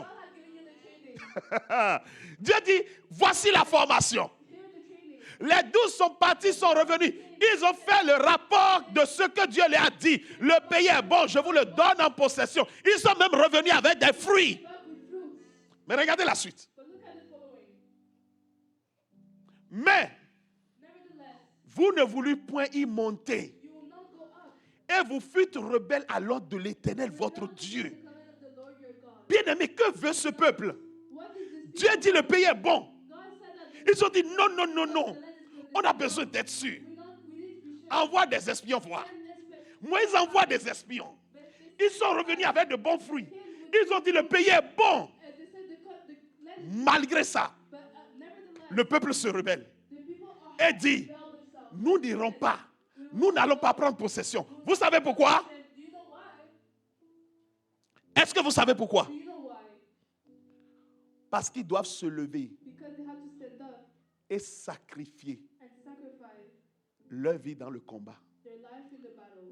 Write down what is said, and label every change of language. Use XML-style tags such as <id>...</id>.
<en>God has given you the training.</en> <fr>Dieu dit, voici la formation.</fr> <en>Here the training.</en> <fr>Les 12 sont partis, sont revenus. Ils ont fait le rapport de ce que Dieu leur a dit. Le pays est bon, je vous le donne en possession. Ils sont même revenus avec des fruits.</fr> <en>Back with fruits.</en> <fr>Mais regardez la suite.</fr> <en>But look at the following.</en> <fr>Mais</fr> <en>Nevertheless,</en> <fr>vous ne voulûtes point y monter.</fr> <en>you will not go up.</en> <fr>Et vous fûtes rebelles à l'ordre de l'Éternel, votre Dieu.</fr> <en>The command of the Lord your God.</en> <fr>Bien-aimé, que veut ce peuple?</fr> <en>What is this?</en> <fr>Dieu dit le pays est bon.</fr> <en>God said that</en> <fr>Ils ont dit non, non, non, non.</fr> <en>the land is good.</en> <fr>On a besoin d'être sûr.</fr> <en>We need to be sure.</en> <fr>Envoie des espions voir.</fr> <en>And expect.</en> <fr>Moïse envoie des espions. Ils sont revenus avec de bons fruits. Ils ont dit le pays est bon.</fr> <en>They said the land is</en> <fr>Malgré ça,</fr> <en>but nevertheless,</en> <fr>le peuple se rebelle</fr> <en>the people are</en> <fr>et dit,</fr> <en>rebel themselves.</en> <fr>nous n'irons pas. Nous n'allons pas prendre possession. Vous savez pourquoi?</fr> <en>And do you know why?</en> <fr>Est-ce que vous savez pourquoi?</fr> <en>Do you know why?</en> <fr>Parce qu'ils doivent se lever</fr> <en>Because they have to stand up</en> <fr>et sacrifier</fr> <en>and sacrifice</en> <fr>leur vie dans le combat.</fr> <en>their life in the battle.</en>